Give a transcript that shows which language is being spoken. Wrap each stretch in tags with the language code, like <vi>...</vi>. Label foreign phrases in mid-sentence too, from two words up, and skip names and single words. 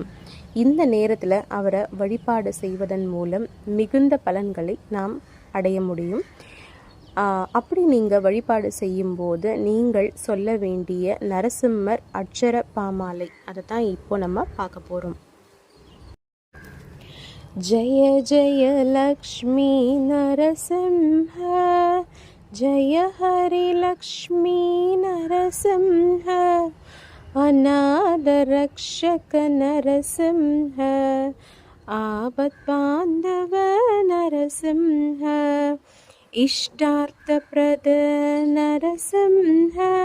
<ta>இந்த நேரத்தில் அவரை வழிபாடு செய்வதன் மூலம் மிகுந்த பலன்களை நாம் அடைய முடியும். அப்படி நீங்கள் வழிபாடு செய்யும்போது நீங்கள் சொல்ல வேண்டிய நரசிம்மர் அட்சர பாமாலை அதை தான் இப்போ நம்ம பார்க்க போகிறோம்.</ta> <sa>जय जय लक्ष्मी नरसिंह, जय हरि लक्ष्मी नरसिंह, अनाथ रक्षक नरसिंह, आपत् बांधव नरसिंह, इष्टार्थप्रद नरसिंह,</sa>